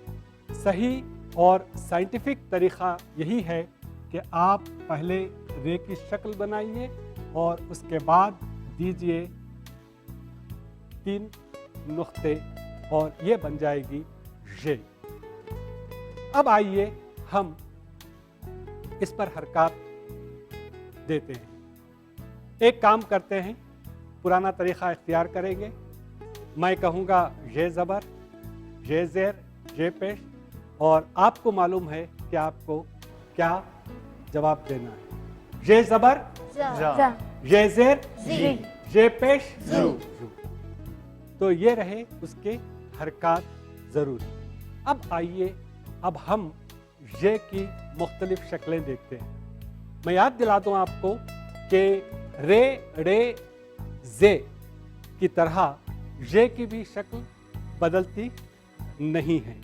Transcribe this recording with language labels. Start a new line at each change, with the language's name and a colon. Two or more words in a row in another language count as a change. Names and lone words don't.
Urdu: صحیح اور سائنٹیفک طریقہ یہی ہے کہ آپ پہلے رے کی شکل بنائیے اور اس کے بعد دیجئے 3 نقطے اور یہ بن جائے گی ژ. اب آئیے ہم اس پر حرکات دیتے ہیں. ایک کام کرتے ہیں، پرانا طریقہ اختیار کریں گے. میں کہوں گا ژ زبر، ژ زیر، ژ پیش، اور آپ کو معلوم ہے کہ آپ کو کیا جواب دینا ہے. ژ زبر، ژ زیر، ژ پیش، زو. تو یہ رہے اس کے حرکات ضروری. اب آئیے اب ہم ژ کی مختلف شکلیں دیکھتے ہیں. میں یاد دلا دوں آپ کو کہ رے ڑے زے کی طرح ژ کی بھی شکل بدلتی نہیں ہیں.